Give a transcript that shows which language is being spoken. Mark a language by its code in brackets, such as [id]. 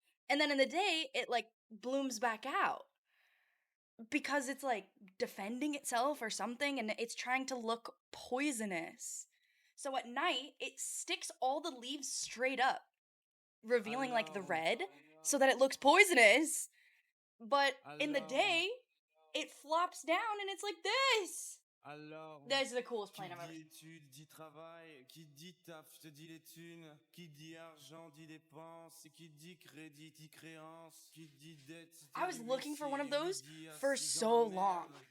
[en] And then in the day, it like blooms back out because it's like defending itself or something, and it's trying to look poisonous. So at night, it sticks all the leaves straight up, revealing like the red so that it looks poisonous. But in the day, it flops down and it's like this. That's the coolest plant I've ever seen. [fr] Études, dit travail, qui dit taf, te dit les thunes, qui dit argent, dit dépense, qui dit crédit, dit créance, qui dit dette. [en] I was looking for one of those for so long.